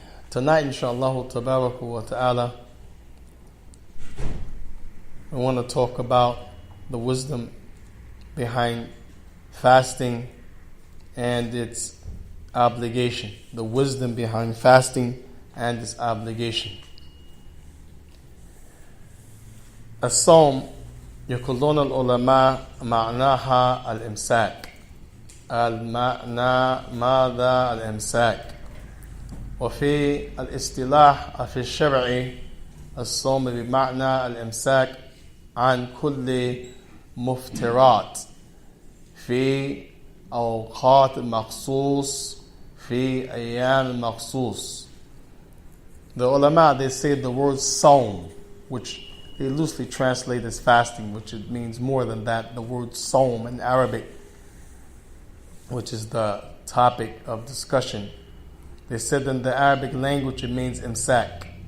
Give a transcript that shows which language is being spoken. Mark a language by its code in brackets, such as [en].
[en] Tonight, inshallah tabarak wa ta'ala, I want to talk about the wisdom behind fasting and its obligation. The wisdom behind fasting and its obligation. [ar] الصوم يقولون العلماء معناها الإمساك. المعنى ماذا الإمساك؟ وفي الاصطلاح في الشرع الصوم بمعنى الإمساك عن كل مفترات في أوقات مخصوص في أيام مخصوص. [en] The ulama, they say the word sawm, which they loosely translate as fasting, which it means more than that. The word sawm in Arabic, which is the topic of discussion, they said in the Arabic language it means imsak.